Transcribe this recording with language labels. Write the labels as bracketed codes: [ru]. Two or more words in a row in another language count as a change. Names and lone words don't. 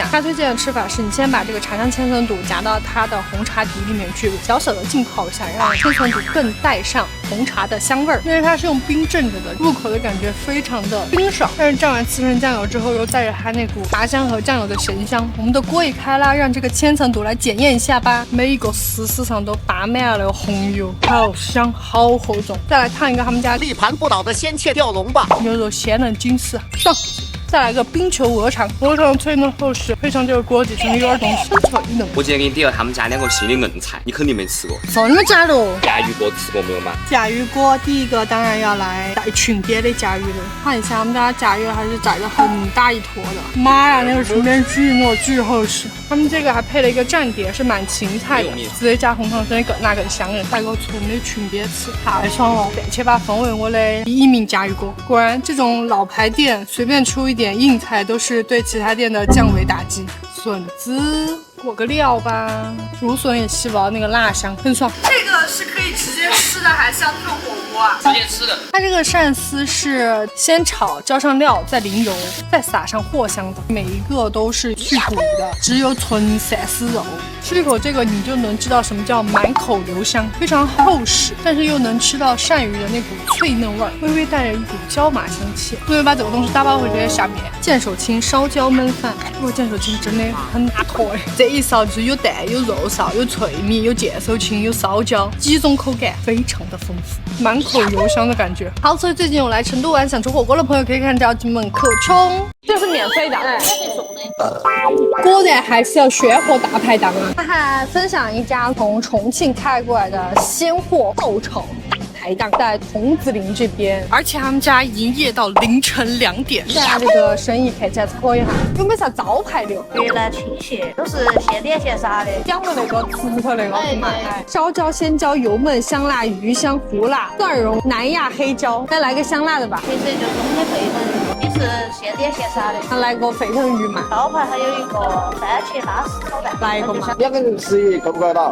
[zh] 他推薦的吃法是你先把這個茶香千層肚夾到它的紅茶底裡面去，小小的浸泡一下，讓千層肚更帶上紅茶的香味兒。因為它是用冰鎮着的，入口的感覺非常的冰爽，但是蘸完刺身醬油之後又帶着它那股茶香和醬油的神香。我們的鍋一開啦，讓這個千層肚來檢驗一下吧。每一個絲絲上都打滿了紅油，好香，好厚重。再來燙一個他們家地盤不倒的鮮切吊龍吧，牛肉鮮嫩緊實，上。再來個冰球鵝腸，鵝腸脆嫩厚實，配上這個鍋底，真的有點東西，脆嫩。我今天給你點了他們家2個新的硬菜，你肯定沒吃過。真的假的？甲魚鍋吃過沒有嘛？甲魚鍋第一個當然要來帶裙邊的甲魚了。看一下，我們家甲魚還是宰的很大一坨的。媽呀，那個裙邊巨糯巨厚實。他們這個還配了一個蘸碟，是滿芹菜的，直接加紅糖水那更香人。帶個蔥的裙邊吃，太爽了，並且把奉為我的第1名甲魚鍋。果然，這種老牌店隨便出一點硬菜都是對其他店的降維打擊。筍子裹個料吧，竹筍也吸不到那個辣香，很爽。這個是可以直接吃的，還是要燙火鍋啊？直接吃的。它这個鱔絲是先炒，澆上料，再淋油，再撒上藿香的，每一個都是去骨的，只有純鱔絲肉。吃一口這個，你就能知道什麼叫滿口留香，非常厚實，但是又能吃到鱔魚的那股脆嫩味兒，微微帶着一股椒麻香氣。所以把這個東西打包回去下面，見手青燒焦燜飯。我見手青真的很大坨哎，這一勺就是有蛋、有肉臊、有脆米、有見手青、有燒焦，幾種口感非常的豐富，滿口油香的感覺。好，所以最近有來成都玩想吃火鍋的朋友可以看到金門客衝，這是免費的。果然還是要鮮貨大排檔啊！他還分享一家從重慶開過來的鮮貨爆炒排檔，在桐梓林這邊，而且他們家營業到凌晨2點。現在這個生意看起來是可以哈。有沒有啥招牌的？越南青蟹都是现点现杀的，講的那個石頭那個燒焦、鮮椒、油燜、香辣、魚香、胡辣、蒜蓉、南亞黑椒。再來個香辣的吧。其實就是我們的沸騰魚，也是現點現殺的。來個沸騰魚嘛。招牌還有一個番茄拉絲炒蛋。來一個嘛。 2個人吃夠不夠到？